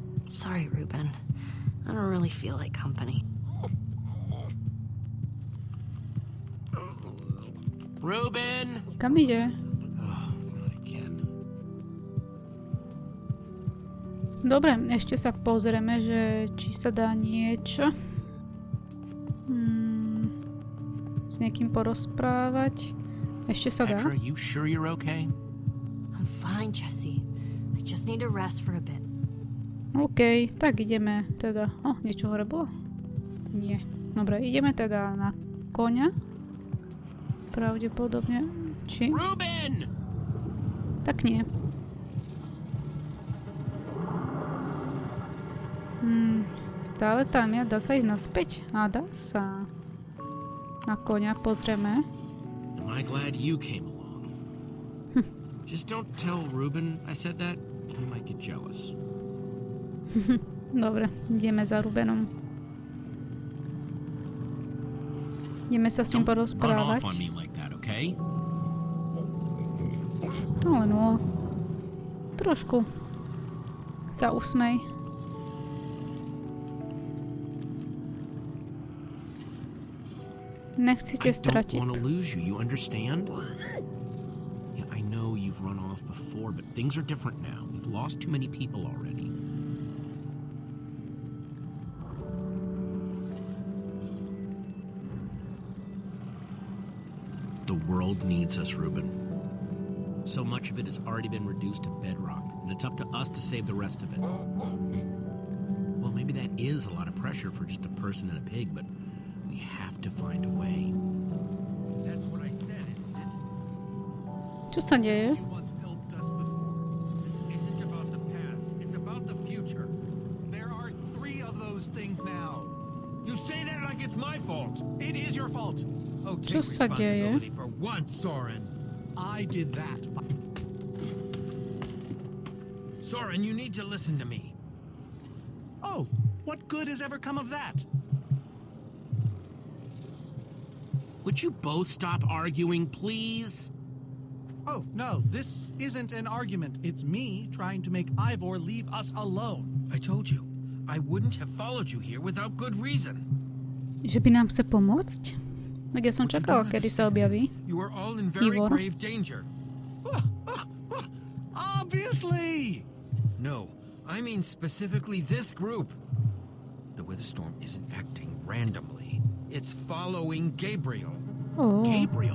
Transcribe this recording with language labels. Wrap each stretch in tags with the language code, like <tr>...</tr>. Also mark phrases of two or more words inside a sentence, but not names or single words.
<en>Sorry, Ruben. I don't really feel like company. Ruben!</en> <sk>Kam ide?</sk> <en>Oh, not again.</en> <sk>Dobre, ešte sa pozrieme, že či sa dá niečo. S niekým porozprávať. Ešte sa dá. Petra,</sk> <en>you sure you're okay? I'm fine, Jesse. I just need to rest for a bit.</en> <sk>OK, tak ideme teda... niečo hore bolo? Nie. Dobre, ideme teda na koňa. Pravdepodobne. Či? Ruben! Tak nie. Stále tam ja. Dá sa ísť naspäť? Dá sa. Na koňa pozrieme.</sk> <en>Am I glad you came along? Just don't tell Ruben I said that. He might get jealous.</en> <sk>Dobre, ideme za Rubenom. Ideme sa s ním porozprávať. Okay? Ale no, trošku sa usmej. Nechcete stratiť.</sk> <en>I don't want to lose you, you understand? Yeah, I know you've run off before, but things are different now. We've lost too many people already. The world needs us, Ruben. So much of it has already been reduced to bedrock, and it's up to us to save the rest of it. Well, maybe that is a lot of pressure for just a person and a pig, but we have to find a way. That's what I said, isn't it?</en> <sk>Čo sa deje?</sk> <en>You once helped us before. This isn't about the past, it's about the future. There are 3 of those things now. You say that like it's my fault. It is your fault. Oh,</en> <sk>Čo</sk> <en>take</en> <sk>sa deje?</sk> <en>responsibility for once, Soren. I did that. Soren, you need to listen to me. Oh, what good has ever come of that? Would you both stop arguing, please? Oh, no, this isn't an argument. It's me trying to make Ivor leave us alone. I told you, I wouldn't have followed you here without good reason.</en> <sk>Že by nám chce pomôcť? Tak ja som</sk> <en>What you</en> <sk>čakala,</sk> <en>don't</en> <sk>kedy sa</sk> <en>understand</en> <sk>objaví.</sk> <en>is You are all in very Ivor. grave danger. Obviously! No, I mean specifically this group. The weather storm isn't acting randomly. It's following Gabriel. Oh. Gabriel?</en>